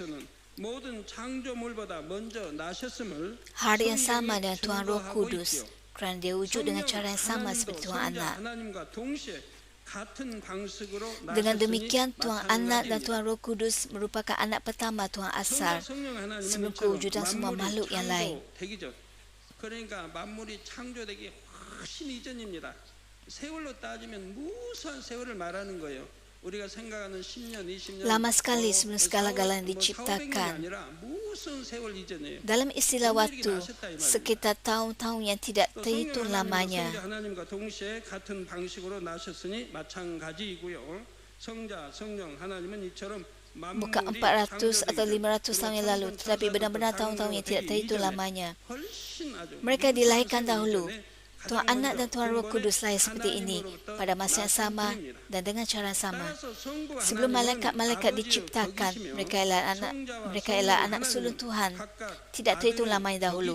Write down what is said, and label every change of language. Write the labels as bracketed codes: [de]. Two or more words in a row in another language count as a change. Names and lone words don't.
[ms] Hal yang sama dengan Tuhan Roh Kudus, kerana dia wujud dengan cara yang sama seperti Tuhan Anak. Dengan demikian, Tuhan Anak dan Tuhan Roh Kudus merupakan anak pertama Tuhan asal sebelum kewujudan semua makhluk yang lain. [ko] 그러니까 만물이 창조되기 훨씬 이전입니다. 세월로 따지면 무수한 세월을 말하는 거예요. 우리가 생각하는 10년, 20년 [ms] Lama sekali sebelum segala-galanya diciptakan. Dalam istilah waktu, sekitar tahun-tahun yang tidak terhitung lamanya. [ko] 하나님과 동시에 같은 방식으로 나셨으니 마찬가지이고요. 성자, 성령 하나님은 이처럼 [ms] Bukan 400 atau 500 tahun yang lalu, tetapi benar-benar tahun-tahun yang tidak terhitung lamanya. Mereka dilahirkan dahulu. Tuhan Anak dan Tuhan Roh Kudus lahir seperti ini pada masa yang sama dan dengan cara yang sama. Sebelum malaikat-malaikat diciptakan, mereka ialah anak sulung Tuhan, tidak terhitung lamanya dahulu.